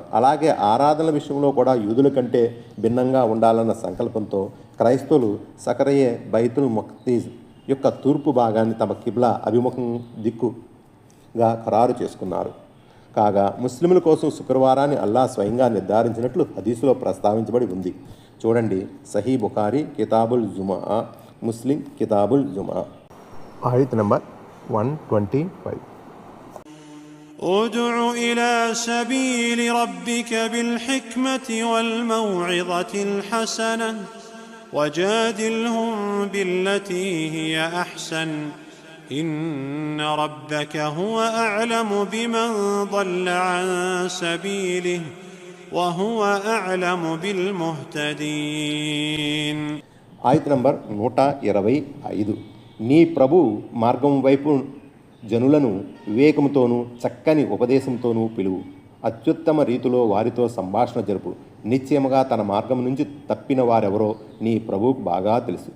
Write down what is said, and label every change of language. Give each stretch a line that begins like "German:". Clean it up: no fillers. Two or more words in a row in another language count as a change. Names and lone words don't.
Telugu: అలాగే ఆరాధనల విషయంలో కూడా యూదుల కంటే భిన్నంగా ఉండాలన్న సంకల్పంతో క్రైస్తవులు సకరయే బైతుల్ ముఖ్తీజ్ యొక్క తూర్పు భాగాన్ని తమ కిబ్లా అభిముఖం దిక్కుగా ఖరారు చేసుకున్నారు. కాగా ముస్లింల కోసం శుక్రవారాన్ని అల్లా స్వయంగా నిర్ధారించినట్లు హదీసులో ప్రస్తావించబడి ఉంది. చూడండి, సహీ బుఖారీ కితాబుల్ జుమా, ముస్లిం కితాబుల్ జుమా. ఆయత్ నంబర్ 125.
Arabic: ادع إلى سبيل ربك بالحكمة والموعظة الحسنة وجادلهم بالتي هي أحسن إن ربك هو أعلم بمن ضل عن سبيله وهو أعلم بالمهتدين.
Telugu: ఆయత్ నంబర్ 125. నీ ప్రభు మార్గం వైపు జనులను వివేకంతోనూ చక్కని ఉపదేశంతోనూ పిలువు. అత్యుత్తమ రీతిలో వారితో సంభాషణ జరుపు. నిశ్చయముగా తన మార్గం నుంచి తప్పిన వారెవరో నీ ప్రభువుకు బాగా తెలుసు.